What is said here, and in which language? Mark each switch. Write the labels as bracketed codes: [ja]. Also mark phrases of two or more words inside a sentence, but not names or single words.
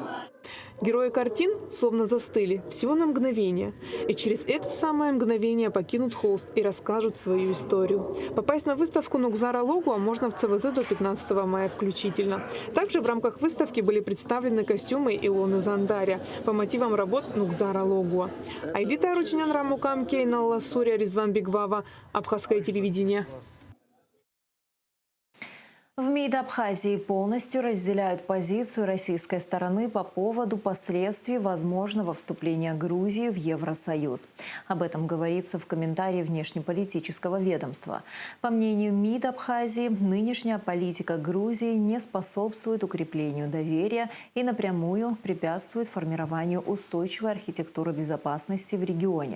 [ru] Герои картин словно застыли всего на мгновение. И через это самое мгновение покинут холст и расскажут свою историю. Попасть на выставку Нугзара Логуа можно в ЦВЗ до 15 мая включительно. Также в рамках выставки были представлены костюмы Илоны Зандаря по мотивам работ Нугзара Логуа. Айдита Ручнян, Рамукам Кейна, Ласурия, Резван Бигвава, Абхазское телевидение. В МИД Абхазии полностью разделяют позицию российской стороны по поводу последствий возможного вступления Грузии в Евросоюз. Об этом говорится в комментарии внешнеполитического ведомства. По мнению МИД Абхазии, нынешняя политика Грузии не способствует укреплению доверия и напрямую препятствует формированию устойчивой архитектуры безопасности в регионе.